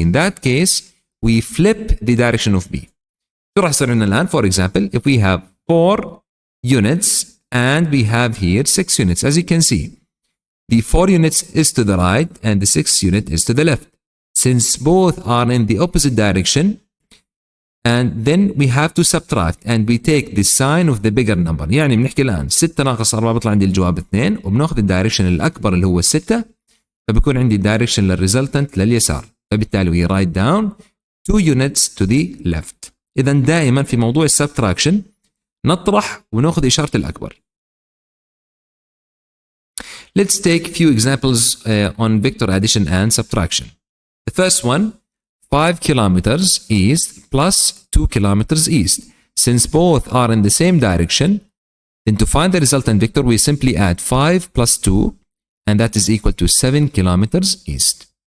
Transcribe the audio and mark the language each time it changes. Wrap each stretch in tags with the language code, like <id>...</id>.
<en>In that case, we flip the direction of B. So, for example, if we have 4 units and we have here 6 units, as you can see, the 4 units is to the right and the 6 unit is to the left. Since both are in the opposite direction, and then we have to subtract and we take the sign of the bigger number.</en> <ar>يعني بنحكي الآن 6 ناقص 4 بيطلع عندي الجواب 2 وبناخذ الدايركشن الأكبر اللي هو 6. فبيكون عندي direction للريزلتنت لليسار. فبالتالي</ar> <en>we write down 2 units to the left.</en> <ar>إذا دائما في موضوع السبتراكشن نطرح وناخذ إشارة الأكبر.</ar> <en>Let's take few examples on vector addition and subtraction. The first one, 5 kilometers east plus 2 kilometers east. Since both are in the same direction, then to find the resultant vector we simply add 5 plus 2, and that is equal to 7 kilometers east.</en>